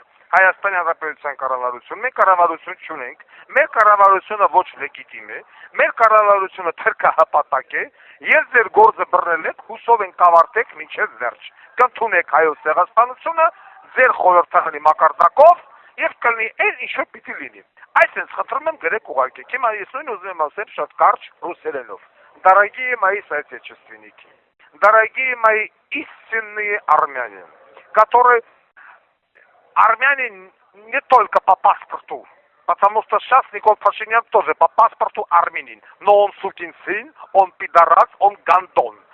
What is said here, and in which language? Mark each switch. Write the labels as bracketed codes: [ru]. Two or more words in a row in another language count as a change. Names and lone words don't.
[hy] Հայաստանի Հանրապետության կառավարություն, մենք կառավարություն չունենք, մեր կառավարությունը ոչ լեգիտիմ է, մեր կառավարությունը թրքահպատակ է, ես ձեր գործը բռնել եք, հուսով ենք կավարտեք մինչև վերջ, կընդունեք հայոց ցեղասպանությունը, ձեր խորհրդանի մակարդակով եւ կլինի այն ինչ որ պիտի լինի։ Այսինքն խնդրում եմ գրեք ուղարկեք, հիմա ես նույն уզում եմ ասել շատ կարճ ռուսերենով։ [ru] Дорогие мои соотечественники, дорогие мои истинные армяне, которые армяне не только по паспорту, потому что сейчас Никол Пашинян тоже по паспорту армянин, но он сукин сын, он пидорас, он гандон.